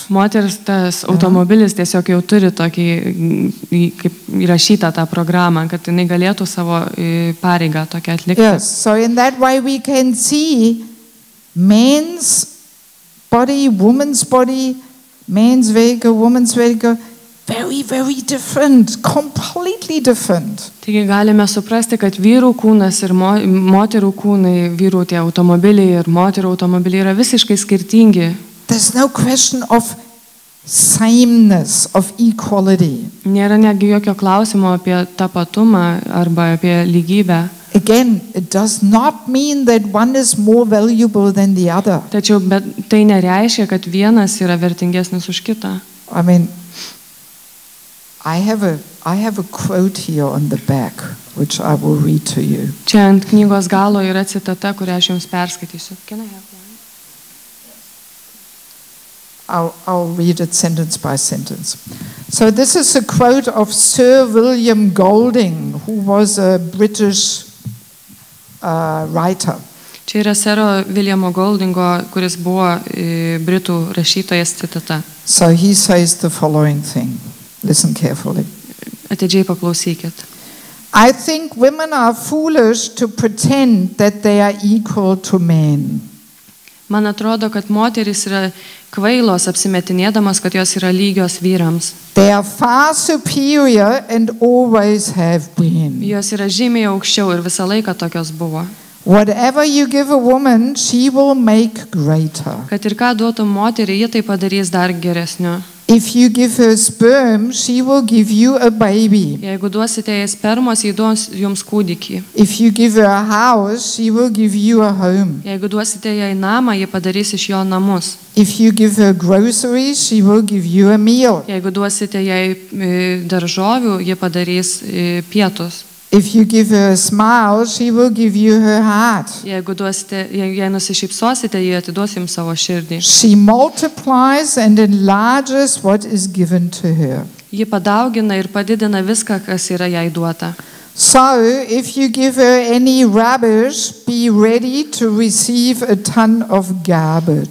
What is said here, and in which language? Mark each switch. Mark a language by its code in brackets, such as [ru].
[lt] Moters tas automobilis tiesiog jau turi tokį, kaip įrašytą tą programą, kad jinai galėtų savo pareigą tokią atlikti. [en] Yes, so in that way we can see man's body, woman's body, man's vehicle, woman's vehicle, very, very different, completely different. [lt] Taigi galime suprasti, kad vyrų kūnas ir moterų kūnai, vyrų tie automobiliai ir moterų automobiliai yra visiškai skirtingi. [en] There's no question of sameness, of equality. [lt] Nėra netgi jokio klausimo apie tapatumą arba apie lygybę. [en] Again, it does not mean that one is more valuable than the other. [lt] Tačiau tai nereiškia, kad vienas yra vertingesnis už kitą. [en] I mean, I have a quote here on the back, which I will read to you. [lt] Čia ant knygos galo yra citata, kurią aš jums perskaitysiu. [en] Can I have one? I'll read it sentence by sentence. So this is a quote of Sir William Golding, who was a British writer. [lt] Čia yra Sero Williamo Goldingo, kuris buvo britų rašytojas citata. [en] So he says the following thing. Listen carefully. [lt] Atidžiai paklausykit. [en] I think women are foolish to pretend that they are equal to men. [lt] Man atrodo, kad moterys yra kvailos apsimetinėdamas, kad jos yra lygios vyrams. [en] They are far superior and always have been. [lt] Jos yra žymiai aukščiau ir visą laiką tokios buvo. [en] Whatever you give a woman, she will make greater. [lt] Kad ir ką duotų moteriai, ji tai padarys dar geresniu. [en] If you give her sperm, she will give you a baby. [lt] Jeigu duosite jai spermos, ji duos jums kūdikį. [en] If you give her a house, she will give you a home. [lt] Jeigu duosite jai namą, ji padarys iš jo namus. [en] If you give her groceries, she will give you a meal. [lt] Jeigu duosite jai daržovių, ji padarys pietus. [en] If you give her a smile, she will give you her heart. [lt] Jeigu jai nusišypsosite, ji atiduos jums savo širdį. [en] She multiplies and enlarges what is given to her. [lt] Ji padaugina ir padidina viską, kas yra jai duota. [en] So, if you give her any rubbish, be ready to receive a ton of garbage.